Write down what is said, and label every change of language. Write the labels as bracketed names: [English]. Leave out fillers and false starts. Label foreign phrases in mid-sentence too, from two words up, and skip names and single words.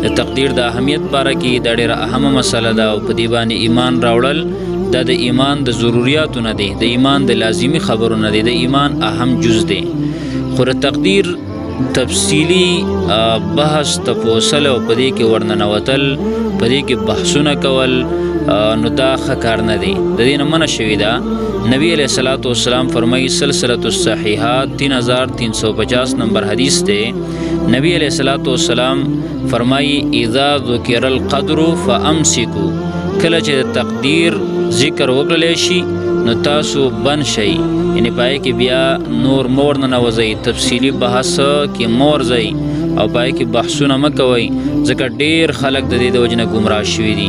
[Pashto] د تقدیر د اهمیت باره کې دا ډېره اهمه مسله ده او په دې باندې ایمان راوړل دا د ایمان د ضروریاتو نه دی، د ایمان د لازمي خبرو نه دی، د ایمان اهم جز دی. خو د تقدیر تفصیلی بحث تفوصل او په دې کې ورننوتل، په دې کې بحثونه کول نو دا ښه کار نه دی، د دې نه منع شوې ده. نبی [Arabic] علیہ الصلوۃ والسلام [Pashto] فرمائی سلسلۃ الصحیحات 3350 نمبر حدیث تے نبی [Arabic] علیہ الصلوۃ والسلام [Pashto] فرمائی [Arabic] اذا ذکر القدر فامسکوا، [Pashto] کله چې تقدیر ذکر وکړل شي نو تاسو بن شئ، یعنی پای کې بیا نور مور نه نوځئ، تفصیلی بحث کې مور ځئ او پای کې بحثونه مه کوئ، ځکه ډېر خلک د دې د وجې نه ګمراه شوي دي.